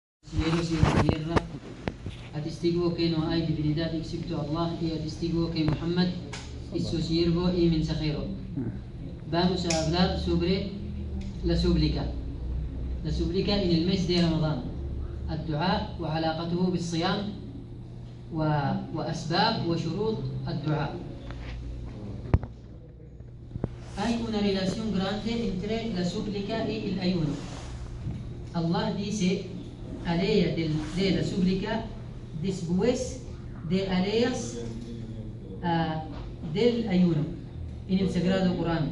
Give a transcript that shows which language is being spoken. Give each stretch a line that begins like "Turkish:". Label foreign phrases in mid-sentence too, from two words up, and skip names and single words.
Spanish: Cielos y la tierra, atestiguo que no hay divinidad excepto Allah y atestiguo que Muhammad es su siervo y mensajero. Vamos a hablar sobre la súplica. La súplica en el mes de Ramadán.
Arabic: الدعاء وعلاقته بالصيام وأسباب وشروط الدعاء.
Spanish: Hay una relación grande entre la súplica y el ayuno. Allah dice alea de la súplica después de aleas del ayuno en el Sagrado Corán.